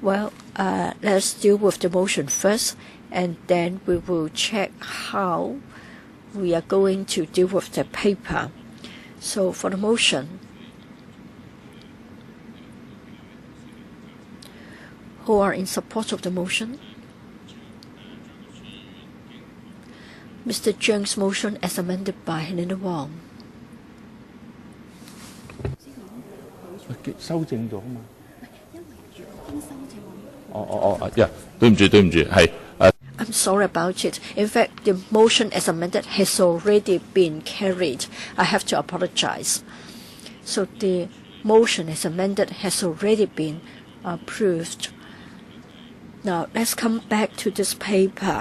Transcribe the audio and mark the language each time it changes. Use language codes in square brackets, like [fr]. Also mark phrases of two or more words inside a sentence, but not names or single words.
[en] Well, let's deal with the motion first, and then we will check how we are going to deal with the paper. So for the motion, who are in support of the motion? Mr. Zheng's motion as amended by Helena Wong. [yue] 修正咗嘛？對唔住，係。 [en] I'm sorry about it. In fact, the motion as amended has already been carried. I have to apologize. So the motion as amended has already been approved. Now let's come back to this paper.